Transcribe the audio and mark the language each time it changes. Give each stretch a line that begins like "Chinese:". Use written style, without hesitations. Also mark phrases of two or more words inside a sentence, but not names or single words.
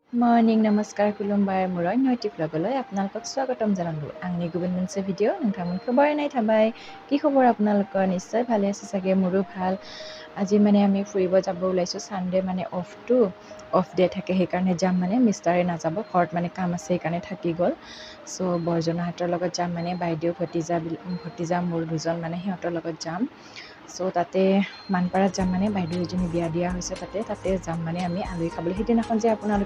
Bodo: मर्निं नमस्कार खुलुमबाय मुरय नयति
Assamese: ब्लगলৈ আপোনালোকক স্বাগতম জনালো
Bodo: आंनि गुबुन मोनसे भिडिअ नोंथांमोनखौ बरायनाय थाबाय
Assamese: কি খবৰ আপোনালোকৰ নিশ্চয় ভালে আছে চাগে মোৰো ভাল আজি মানে আমি ফুৰিব যাব ওলাইছো সানডে মানে
English: off day
Assamese: থাকে সেইকাৰণে যাম মানে মিষ্টাৰে নাযাব ঘৰত মানে কাম আছে সেইকাৰণে থাকি গ'ল সো বৰজনাহঁতৰ লগত যাম মানে বাইদেউ ভতিজা মোৰ দুজন মানে সিহঁতৰ লগত যাম সো তাতে মানপাৰাত যাম মানে বাইদেউ এজনী বিয়া দিয়া হৈছে তাতে যাম মানে আমি আলহী খাবলৈ সেইদিনাখন যে আপোনালোকে